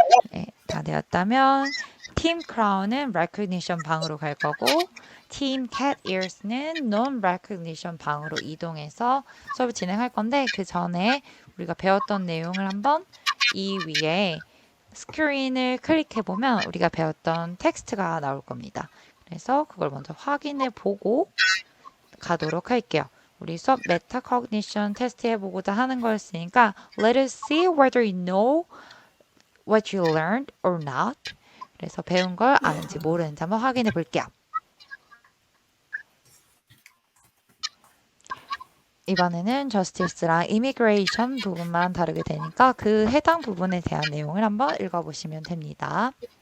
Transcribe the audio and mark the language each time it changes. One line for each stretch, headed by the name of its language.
Korean: 네, 다 되었다면 팀 크라운은 recognition 방으로 갈 거고 팀 cat ears는 non recognition 방으로 이동해서 수업을 진행할 건데 그 전에 우리가 배웠던 내용을 한번 이 위에 스크린을 클릭해 보면 우리가 배웠던 텍스트가 나올 겁니다. 그래서 그걸 먼저 확인해 보고 가도록 할게요. 우리 수업 메타코그니션 테스트 해보고자 하는 거였으니까
English: let us see whether you know what you learned or not.
Korean: 그래서 배운 걸 아는지 모르는지 한번 확인해 볼게요. 이번에는 justice랑 immigration 부분만 다루게 되니까 그 해당 부분에 대한 내용을 한번 읽어보시면 됩니다.